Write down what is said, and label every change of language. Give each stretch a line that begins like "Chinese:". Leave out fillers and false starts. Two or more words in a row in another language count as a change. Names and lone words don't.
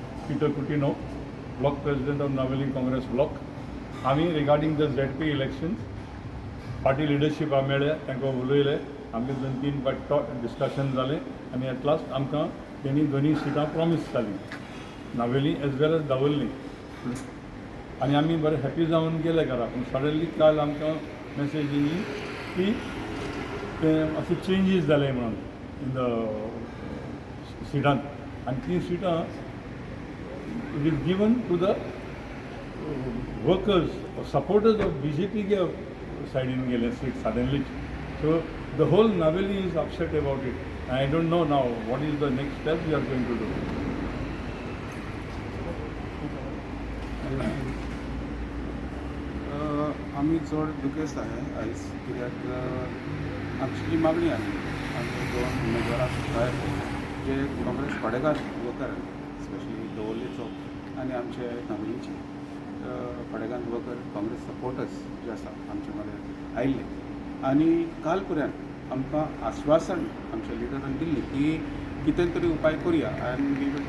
English: Peter Coutinho, block president of Naveli Congress block.
Konkani: आम्ही
English: regarding the ZP elections
Konkani: पार्टी लिडरशीप मेळ्ळे तांकां उलयले आमचे 2-3 फावट डिस्कशन जालें आनी
English: at last
Konkani: आमकां तेणी दोनी सिटां प्रॉमीस जाली नावेली
English: as well as
Konkani: दावोळी आनी आमी बरे हॅपी जावन गेले घरा पूण सडनली काल आमकां मेसेज येयली की अशे चेंजीस जाले म्हणून
English: in the
Konkani: सिटांत आनी ती सिटां
English: it is given to the workers or supporters of BJP side in Gale seat suddenly. So the whole Naveli is upset about it. I don't know now what is the next step we are going to do.
Konkani: आम्ही चड दुखेस्त आहे आयज कित्याक आमची मागणी आहे आमचे 2 उमेदवार भायर जे काँग्रेस पाडेकार वकर स्पेशली दवल्लेचो आनी आमचे नागरीचे पाडेकार वकर काँग्रेस सपोर्टर्स जे आसा आमचे मदें आयिल्ले आनी काल पर्यंत आमकां आश्वासन आमच्या लिडरान दिल्ली की कितें तरी उपाय करुया आनी
English: we will try